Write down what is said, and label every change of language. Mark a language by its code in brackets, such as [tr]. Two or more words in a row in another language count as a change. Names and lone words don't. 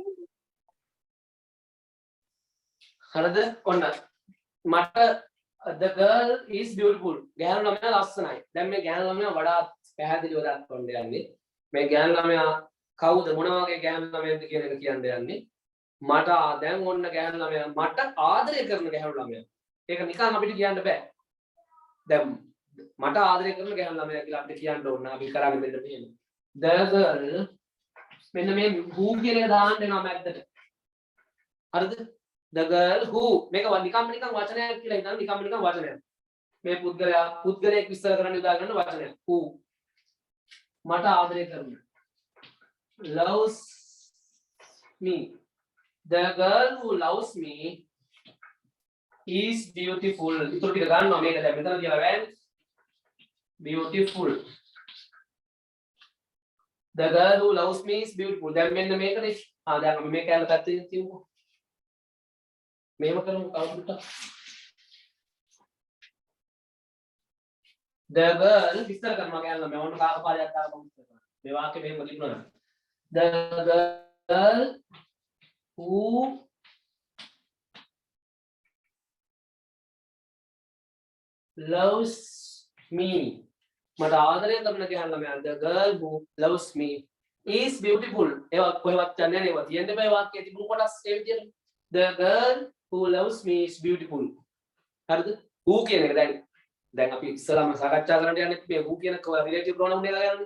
[si] හරිද? ඔන්න මට [en] the girl is beautiful. [si] ගැහැණු ළමයා ලස්සනයි. දැන් මේ ගැහැණු ළමයා වඩාත් පැහැදිලිව දක්වන්න යන්නේ. මේ ගැහැණු ළමයා කවුද මොන වගේ ගැහැණු ළමයාද කියන එක කියන්න යන්නේ. මට දැන් ඔන්න ගැහැණු ළමයා මට ආදරය කරන ගැහැණු ළමයා. ඒක නිකන් අපිට කියන්න බෑ. දැන් මට ආදරය කරන ගැහැණු ළමයා කියලා අපිට කියන්න ඕන. අපි කරන්නේ මෙන්න මෙහෙම. [en] the girl [si] මෙන්න මේ who කියන එක දාන්න වෙනවා මැද්දට. හරිද? [en] the girl who [si] මේක නිකම් වචනයක් කියලා හිතන්න නිකම් වචනයක්. මේ පුද්ගලයෙක් විස්තර කරන්න යොදා ගන්න වචනයක්. who මට ආදරය කරන [en] loves me. The girl who loves me is beautiful. [si] ඉතුරු ටික ගන්නවා මේක දැන් මෙතන කියලා වැන්නේ. [en] Beautiful. The girl who loves me is beautiful. [si] දැන් මෙන්න මේකනේ. දැන් අපි මේ කැලේ පැත්තේ තියමුකෝ. මෙහෙම කරමු කවුරුට. [en] The girl [si] විස්තර කරනවා කියලා මම ඕන කාකපාරයක් දාලා මම විස්තර කරනවා. මේ වාක්‍ය මෙහෙම තිබුණා. [en] The girl who loves me. [si] මට ආදරය කරන කියලා මම [en] the girl who loves me is beautiful. [si] ඒවා කොහෙවත් යන්නේ නැහැ. ඒවා තියෙන්න බෑ වාක්‍යයේ තිබුණු කොටස් ඒ විදිහට. [en] The girl who loves me is beautiful. [si] හරිද? who කියන එක දැන් අපි ඉස්සරහම සාකච්ඡා කරන්න යන්නේ මේ who කියන රිලේටිව් ප්‍රොනවුන් එක ගැන.